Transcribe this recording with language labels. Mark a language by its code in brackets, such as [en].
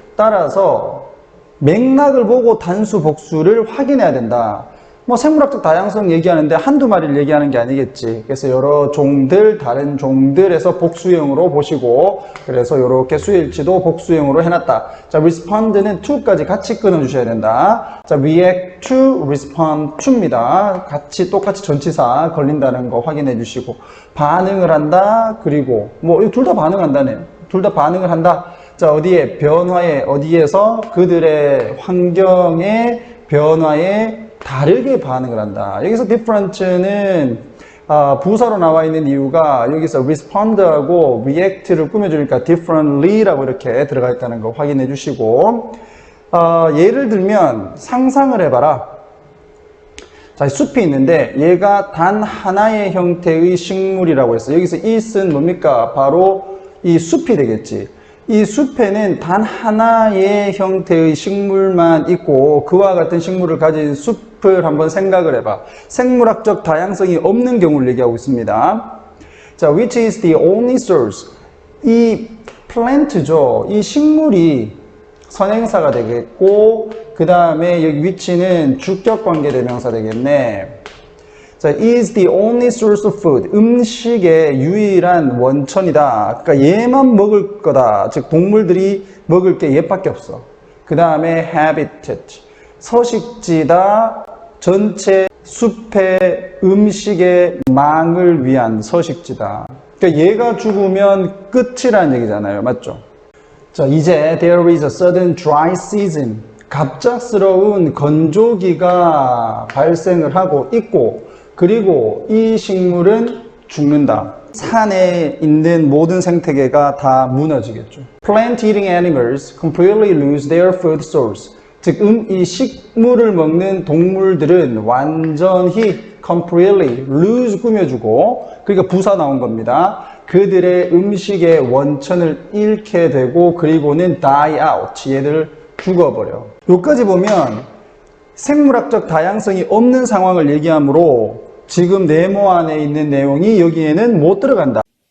[ko] 따라서 맥락을 보고 단수 복수를 확인해야 된다. 뭐 생물학적 다양성 얘기하는데 한두 마리를 얘기하는 게 아니겠지. 그래서 여러 종들, 다른 종들에서 복수형으로 보시고, 그래서 이렇게 수일치도 복수형으로 해놨다. 자, respond는 to까지 같이 끊어주셔야 된다. 자, react to, respond to입니다. 같이 똑같이 전치사 걸린다는 거 확인해 주시고, 반응을 한다. 그리고 뭐 둘 다 반응한다네요. 둘 다 반응을 한다. 자, 어디에? 변화에, 어디에서? 그들의 환경의 변화에 다르게 반응을 한다. 여기서 different는 부사로 나와 있는 이유가 여기서 respond하고 react를 꾸며주니까 differently라고 이렇게 들어가 있다는 거 확인해 주시고, 예를 들면 상상을 해봐라. 자, 숲이 있는데 얘가 단 하나의 형태의 식물이라고 했어요. 여기서 it은 뭡니까? 바로 이 숲이 되겠지. 이 숲에는 단 하나의 형태의 식물만 있고 그와 같은 식물을 가진 숲을 한번 생각을 해봐. 생물학적 다양성이 없는 경우를 얘기하고 있습니다. [en] 자, which is the only source. [ko] 이 plant죠. 이 식물이 선행사가 되겠고 그 다음에 여기 which는 주격관계 대명사 되겠네. [en] 자, is the only source of food. [ko] 음식의 유일한 원천이다. 그러니까 얘만 먹을 거다. 즉 동물들이 먹을 게 얘밖에 없어. 그 다음에 habitat. 서식지다. 전체 숲의 음식의 망을 위한 서식지다. 그러니까 얘가 죽으면 끝이라는 얘기잖아요. 맞죠? 자, 이제 [en] there is a sudden dry season. [ko] 갑작스러운 건조기가 발생을 하고 있고, 그리고 이 식물은 죽는다. 산에 있는 모든 생태계가 다 무너지겠죠. [en] Plant eating animals completely lose their food source. [ko] 즉, 이 식물을 먹는 동물들은 완전히 [en] completely lose [ko] 꾸며주고, 그러니까 부사 나온 겁니다. 그들의 음식의 원천을 잃게 되고, 그리고는 [en] die out. [ko] 얘들 죽어버려. 여기까지 보면 생물학적 다양성이 없는 상황을 얘기하므로 지금 네모 안에 있는 내용이 여기에는 못 들어간다.